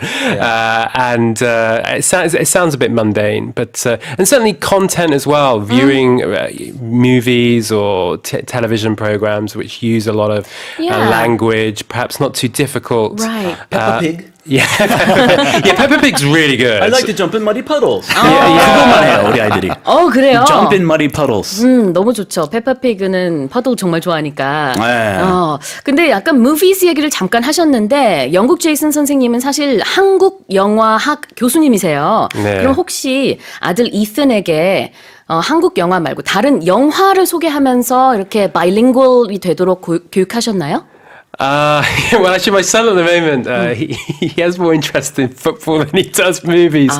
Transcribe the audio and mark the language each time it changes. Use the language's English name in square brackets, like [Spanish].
[English] And it sounds a bit mundane, but and certainly content as well. Viewing movies or television programs which use a lot of language, perhaps not too difficult. Right. Peppa Pig. Yeah, Peppa Pig's really good. I like to jump in muddy puddles. [Korean] 그것만 해요, 우리 아이들이. 그래요? [English] Jump in muddy puddles. [Korean] 너무 좋죠. 페퍼피그는 퍼즐 정말 좋아하니까. 네. 근데 약간 movies 얘기를 잠깐 하셨는데 영국 제이슨 선생님은 사실 한국 영화학 교수님이세요. 네. 그럼 혹시 아들 이슨에게 한국 영화 말고 다른 영화를 소개하면서 이렇게 bilingual이 되도록 교육하셨나요? [English] Well, actually, my son at the moment, he has more interest in football than he does movies.